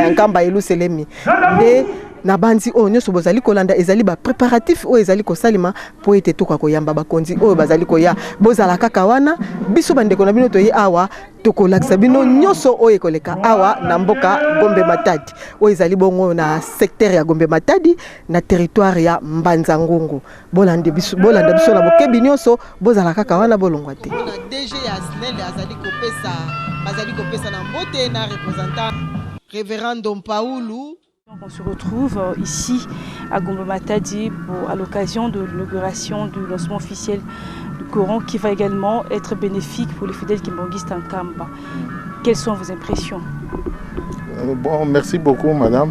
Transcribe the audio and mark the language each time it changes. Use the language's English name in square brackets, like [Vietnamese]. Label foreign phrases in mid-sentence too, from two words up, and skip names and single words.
[Lingala] ya nkamba Yeluselemi de na banzi oyo nyonso bozali kolanda ezali ba préparatif oyo ezali kosalima po ete toka koyamba bakonzi oyo bazali koya bozala kaka wana biso bandeko na bino toye awa tokolakisa bino nyonso oyo ekoleka awa na mboka Gombe Matadi oyo ezali bongo na secteur ya Gombe Matadi na territoire ya Mbanza Ngungu bolanda biso na bokebi nyonso bozala kaka wana bolongwa te na DG ya SNEL bazali kopesa na mbote na [French] représentant révérend [Lingala] Dom Paoulou. [French] On se retrouve ici à Gombe Matadi à l'occasion de l'inauguration du lancement officiel du Coran qui va également être bénéfique pour les fidèles kimbanguistes en Kamba. Quelles sont vos impressions? Merci beaucoup madame.